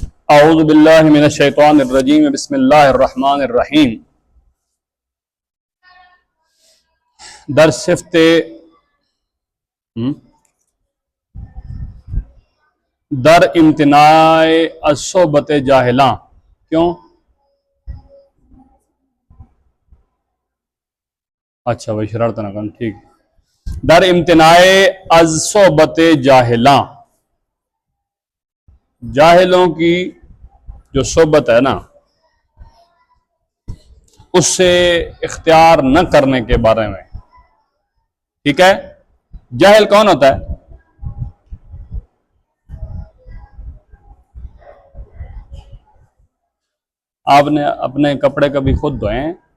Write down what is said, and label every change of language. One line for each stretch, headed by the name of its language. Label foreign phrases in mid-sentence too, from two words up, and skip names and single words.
Arabic: اعوذ باللہ من الشیطان الرجیم بسم اللہ الرحمن الرحیم
Persian: در صفت در امتناع الصحبت جاہلاں
Arabic: کیوں؟
Urdu: اچھا بھائی شرارت نہ کرنا، ٹھیک۔
Persian: در امتناع الصحبت جاہلاں،
Urdu: جاہلوں کی جو صحبت ہے نا اس سے اختیار نہ کرنے کے بارے میں، ٹھیک ہے۔ جاہل کون ہوتا ہے؟ آپ نے اپنے کپڑے کبھی خود دھوئے ہیں؟